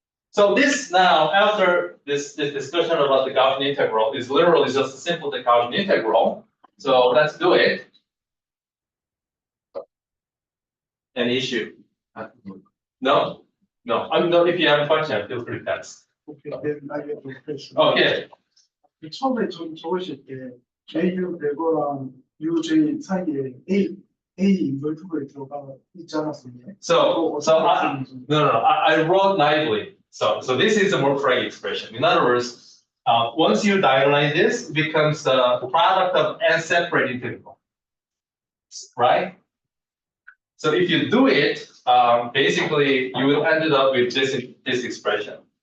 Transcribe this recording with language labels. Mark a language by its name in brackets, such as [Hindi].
[English] So this now, after this discussion about the Gaussian integral, is literally just a simple Gaussian integral. So let's do it. Any issue? No? No. I mean, no, if you have a question, feel free to ask. Okay, then I have a question. Okay. [Korean] 처음에 좀 적으실 때 JU 배거랑 UJ 사이에 A 인벌트가 들어가 있지 않았습니까? [English] So I wrote naively. So this is a more free expression. In other words, once you diagonalize this, it becomes the product of n separate integrals, right? So if you do it, basically you will end up with this expression.